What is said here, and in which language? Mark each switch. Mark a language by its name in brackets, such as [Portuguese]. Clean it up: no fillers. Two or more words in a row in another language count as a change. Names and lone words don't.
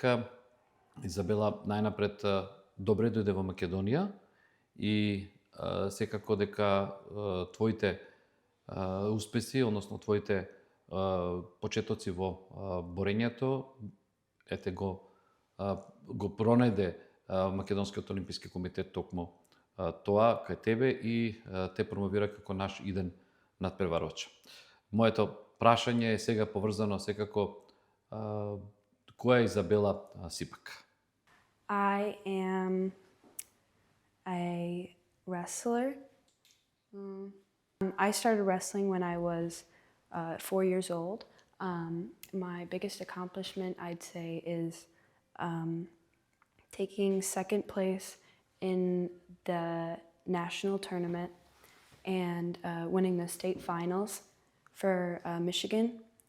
[Macedonian] Изабела, најнапред добре дојде во Македонија и секако дека твоите успеси, односно твоите почетоци во борењето, го пронајде Македонскиот олимписки комитет токму тоа кај тебе и те промовира како наш иден надпреварувач. Моето прашање е сега поврзано секако која е Изабела Сипек? [English] I am a wrestler. I started wrestling when I was 4 years old. My biggest accomplishment, I'd say, is taking second place in the national tournament and winning the state finals for Michigan.